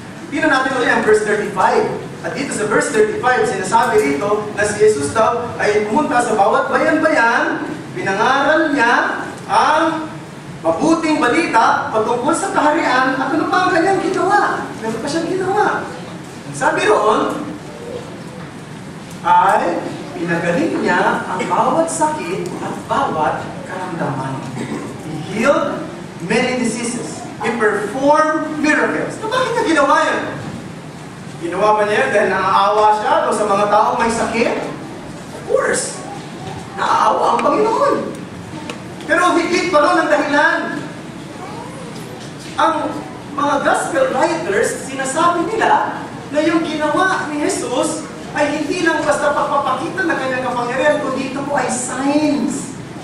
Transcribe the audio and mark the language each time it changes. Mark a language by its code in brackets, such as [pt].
[tl] Tingnan natin ulit ang verse 35. At dito sa verse 35, sinasabi rito na si Jesus daw ay pumunta sa bawat bayan-bayan, pinangaral niya ang mabuting balita patungkol sa kaharian at ano pa ang kanyang ginawa. Meron pa siyang ginawa. Sabi roon, ay Pinagaling niya ang bawat sakit at bawat karamdaman. [en] He healed many diseases. He performed miracles. [tl] So, bakit niya ginawa yan? Ginawa ba niya yan dahil naaawa siya o sa mga taong may sakit? [en] Of course. [tl] Naaawa ang Panginoon. Pero higit pa ron ang dahilan. Ang mga gospel writers, sinasabi nila na yung ginawa ni Jesus ay hindi lang basta pagpapakita ng kanyang kapangyarihan, kundi ito po ay signs.